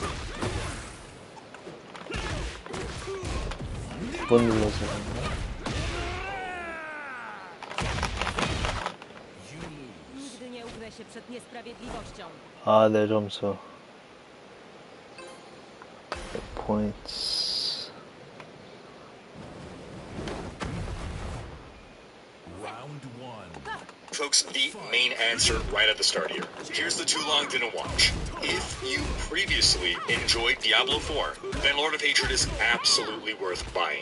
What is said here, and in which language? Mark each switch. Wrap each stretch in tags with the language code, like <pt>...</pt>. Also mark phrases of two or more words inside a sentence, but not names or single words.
<ko>두 번 눌러서 그런가?</ko> <pl>Nigdy nie ugnę się przed niesprawiedliwością.</pl> <ko>내 점수.</ko> <en>100 points. Round 1. Folks, the main answer right at the start here. Here's the too long didn't watch. If you previously enjoyed Diablo 4, then Lord of Hatred is absolutely worth buying.</en>